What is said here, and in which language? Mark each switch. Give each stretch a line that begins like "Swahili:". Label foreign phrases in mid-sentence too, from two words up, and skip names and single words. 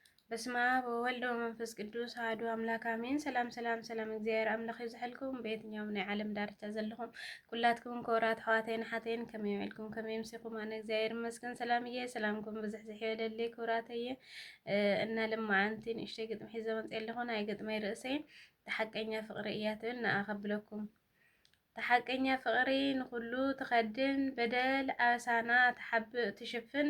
Geez: በስመ አብ ወወልድ ወመንፈስ ቅዱስ አሐዱ አምላክ አሜን።
Tigrinya: ሰላም ሰላም ሰላም እግዚአብሔር አምላክ ይዝሐልኩም በየትኛውም ናይ ዓለም ዳርቻ ዘለኹም ኩላትኩም ክቡራት ኣሕዋተይን ሓተይን ከመይ ኢልኩም ከመይ ምሲኹም? ኣነ እግዚአብሔር ይመስገን ሰላም እየ። ሰላምኩም ብዝሕዝሕ ይበለለይ ክቡራተየ እና ልማዓንቲ ንእሽተይ ግጥሚ ሒዘ መፅእ ኣለኹ። ናይ ግጥመይ ርእሰይ ተሓቀኛ ፍቕሪ እያ ትብል ንኣኸብለኩም። ተሓቀኛ ፍቕሪ ንኹሉ ትኸድን በደል ኣሳና ተሓብእ ትሽፍን